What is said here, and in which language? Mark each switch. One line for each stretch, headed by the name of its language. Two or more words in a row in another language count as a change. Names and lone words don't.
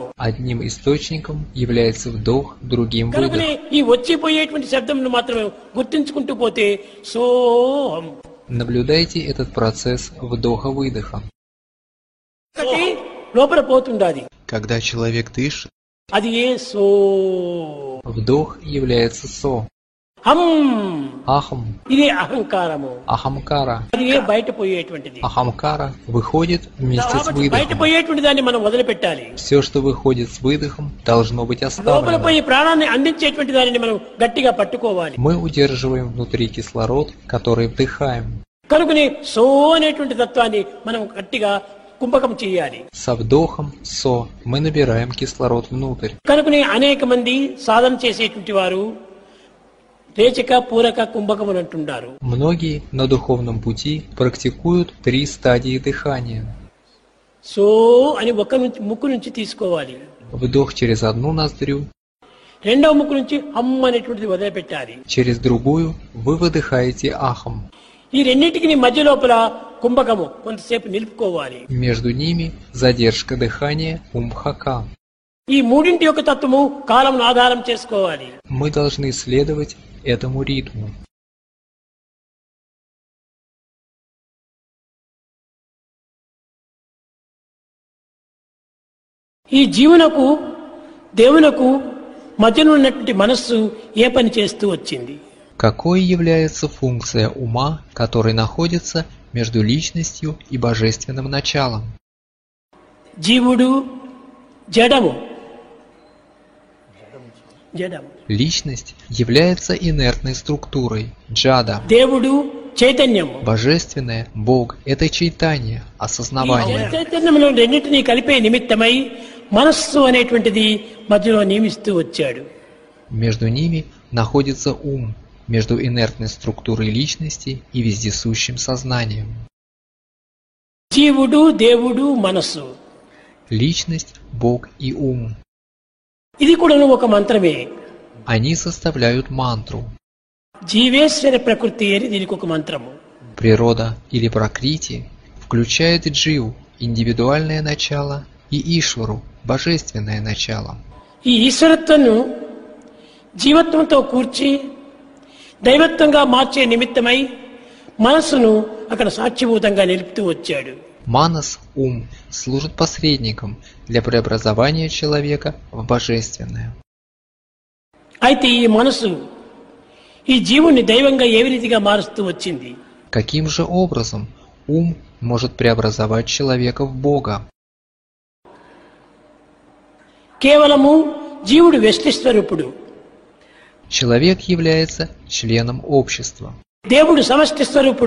Russian: Одним источником является вдох, другим
Telugu: కనుకనే
Russian: выдох.
Telugu: ఈ వచ్చిపోయేటువంటి శబ్దం మాత్రమే గుర్తించుకుంటూ పోతే సోహం.
Russian: Наблюдайте этот процесс вдоха-выдоха.
Telugu: ఒకటి లోపల పోతుండాలి.
Russian: Когда человек дышит,
Telugu: అది ఏ సో.
Russian: вдох является со.
Telugu: హం
Russian: Ахом,
Telugu: ఇది అహంకారము.
Russian: ахамкара.
Telugu: అది ఏ బయట పోయేటువంటిది.
Russian: Ахамкара выходит вместе с
Telugu: కాబట్టి బయట
Russian: выдохом.
Telugu: పోయేటువంటి దాన్ని మనం వదిలిపెట్టాలి.
Russian: Все, что выходит с выдохом, должно быть
Telugu: లోపల
Russian: оставлено.
Telugu: పోయి ప్రాణాన్ని అందించేటువంటి దానిని మనం గట్టిగా పట్టుకోవాలి.
Russian: Мы удерживаем внутри кислород, который вдыхаем.
Telugu: కనుకనే సో అనేటువంటి తత్వాన్ని మనం గట్టిగా కుంభకం చేయాలి.
Russian: Со вдохом со мы набираем кислород внутрь.
Telugu: కనుకనే అనేక మంది సాధన చేసేటువంటి వారు రేచక పూరక కుంభకం అని అంటుంటారు.
Russian: Многие на духовном пути практикуют 3 стадии дыхания.
Telugu: సో అని ఒక నుంచి ముక్కు నుంచి తీసుకోవాలి.
Russian: Вдох через одну ноздрю,
Telugu: రెండవ ముక్కు నుంచి హమ్ అనేటువంటిది వదిలిపెట్టాలి.
Russian: через другую вы выдыхаете ахом.
Telugu: ఈ రెండింటికి మధ్య లోపల కుంభకము కొంతసేపు నిలుపుకోవాలి.
Russian: Между ними задержка дыхания умхака.
Telugu: ఈ మూడింటి యొక్క తత్వము కాలంను ఆధారం చేసుకోవాలి.
Russian: Мы должны следовать этому ритму.
Telugu: ఈ జీవనకు దేవునకు మధ్యలో ఉన్నటువంటి మనస్సు ఏ పని చేస్తూ వచ్చింది.
Russian: Какой является функция ума, который находится между личностью и божественным началом?
Telugu: జీవుడు జడము. జడము.
Russian: Личность является инертной структурой, джада.
Telugu: దేవుడు చైతన్యము.
Russian: Божественное, Бог – это чайтанья,
Telugu: ఈ
Russian: осознавание.
Telugu: చైతన్యంలో రెండింటినీ కలిపే నిమిత్తమై మనస్సు అనేటువంటిది మధ్యలో నియమిస్తూ వచ్చాడు.
Russian: Между ними находится ум, между инертной структурой личности и вездесущим сознанием.
Telugu: జీవుడు దేవుడు మనస్సు
Russian: Личность, Бог и ум.
Telugu: ఇది కూడా ఒక మంత్రమే.
Russian: Они составляют мантру.
Telugu: జీవేశ్వర ప్రకృతి అని దీనికి ఒక మంత్రము.
Russian: Природа или пракрити включает дживу, индивидуальное начало, и ишвару, божественное начало.
Telugu: ఈ ఈశ్వరత్వను జీవత్వంతో కూర్చి దైవత్వంగా మార్చే నిమిత్తమై మనస్సును అక్కడ సాక్షిభూతంగా నిలుపుతూ వచ్చాడు.
Russian: Манас, ум, служит посредником для преобразования человека в божественное.
Telugu: అయితే ఈ మనస్సు ఈ జీవుని దైవంగా ఏ రీతిగా మారుస్తూ వచ్చింది.
Russian: Каким же образом ум может преобразовать человека в Бога?
Telugu: కేవలము జీవుడు వ్యష్టి స్వరూపుడు.
Russian: Человек является членом общества.
Telugu: దేవుడు సమష్టి స్వరూపుడు.